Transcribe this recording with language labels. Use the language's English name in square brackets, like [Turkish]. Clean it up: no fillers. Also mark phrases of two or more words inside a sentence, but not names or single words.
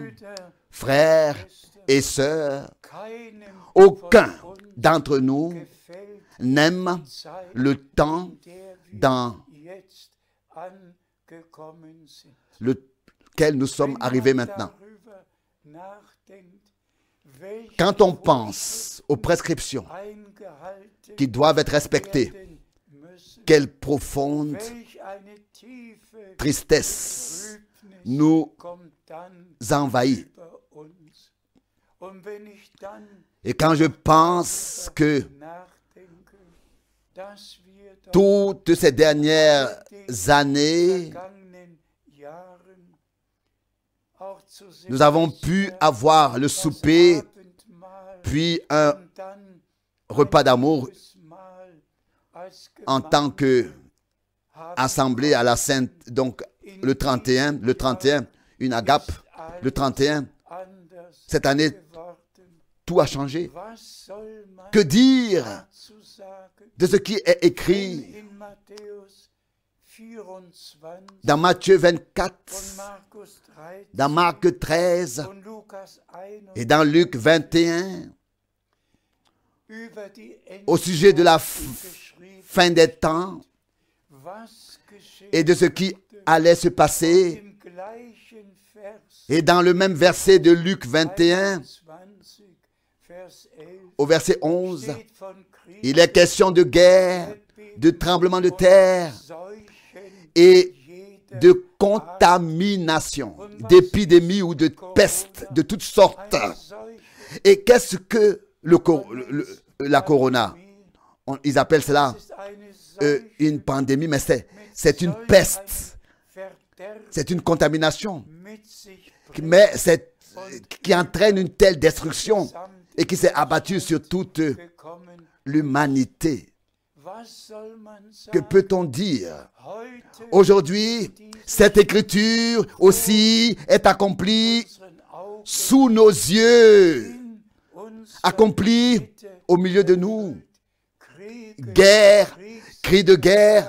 [French] Frères et sœurs, aucun d'entre nous n'aime le temps dans lequel nous sommes arrivés maintenant. Quand on pense aux prescriptions qui doivent être respectées quelle profonde [German] welch eine tiefe [French] tristesse [German] Trübnis [French] nous [German] kommt dann [French] envahit. [German] über uns. Und wenn ich dann [French] Et quand je pense que [German] nachdenke, dass wir doch [French] toutes ces dernières années, [German] vergangenen Jahren auch zu [French] nous avons pu avoir le souper, [German] Abendmahl [French] puis un [German] und dann [French] repas d'amour [German] Mal als [French] en tant que [German] Gemeinde haben [French] assemblée à la Sainte, donc le 31, une agape, le 31. [German] anders [French] Cette année, [German] geworden. [French] tout a changé. [German] Was soll man [French] Que dire [German] dazu sagen? [French] de ce qui est écrit [German] In Matthäus 24 [French] dans Matthieu 24, [German] und Markus 13 [French] dans Marc 13 [German] und Lukas [French] et dans Luc 21, [German] über die [French] au sujet de la [German] geschrieben, [French] fin des temps [German] was geschehen [French] et de ce qui allait se passer. [German] im gleichen Vers [French] Et dans le même verset de Luc 21, [German] 21, Vers 11 [French] au verset 11, [German] steht von Krieg, [French] il est question de guerre, de tremblement de terre [German] Seuchen, [French] et [German] jeder [French] de contamination, d'épidémie ou de peste de toutes sortes. [German] Seuchen, [French] Et qu'est-ce que la corona? Ils appellent cela [German] ist eine Seuche [French] une pandémie, mais c'est une peste, [German] Verderb [French] c'est une contamination, [German] mit sich [French] mais qui entraîne une telle destruction et qui s'est abattue sur toute [German] gekommen. [French] l'humanité. [German] Was soll man [French] Que [German] sagen? [French] peut-on dire? [German] Heute [French] Aujourd'hui, cette écriture aussi est accomplie [German] unseren Augen [French] sous nos yeux, [German] in uns [French] accomplie au milieu de nous. [German] Kriege, [French] Guerre, cris de guerre,